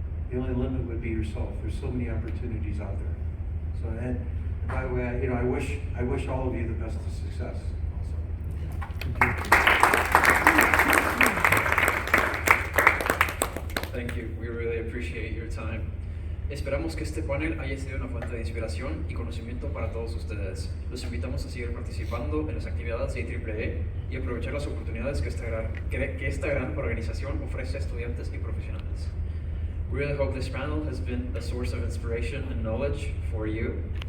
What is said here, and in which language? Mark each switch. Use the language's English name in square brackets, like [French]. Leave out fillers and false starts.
[English] The only limit would be yourself. There's so many opportunities out there. So, and by the way, I wish all of you the best of success. Also. Thank you. Thank you. We really appreciate your time. [Spanish] Esperamos que este panel haya sido una fuente de inspiración y conocimiento para todos ustedes. Los invitamos a seguir participando en las actividades de IEEE y aprovechar las oportunidades que esta gran organización ofrece a estudiantes y profesionales. [English] We really hope this panel has been a source of inspiration and knowledge for you.